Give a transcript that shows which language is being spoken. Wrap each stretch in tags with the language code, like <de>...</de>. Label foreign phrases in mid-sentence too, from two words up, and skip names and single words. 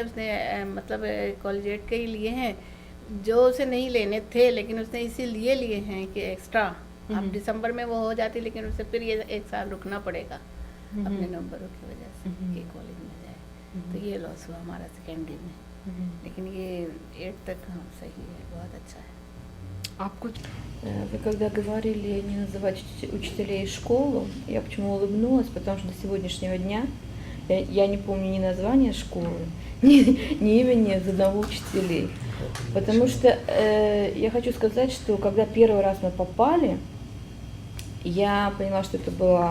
<hi>उसने मतलब कॉलेजिएट के ही लिए हैं जो उसे नहीं लेने थे, लेकिन उसने इसीलिए लिए हैं कि एक्स्ट्रा अब दिसंबर में वो हो जाती, लेकिन उसे फिर ये 1 साल रुकना पड़ेगा अपने नंबरों की वजह से कि कॉलेज में जाए। तो ये लॉस हुआ हमारा सेकेंडरी में, लेकिन ये 8 तक हाँ सही है, बहुत अच्छा है।</hi> <ru>Вы когда говорили не называть учителей школу, я почему улыбнулась, потому что до сегодняшнего дня я не помню ни названия школы, ни имени одного учителей. Потому что я хочу сказать, что когда первый раз мы попали, я поняла, что это была...</ru>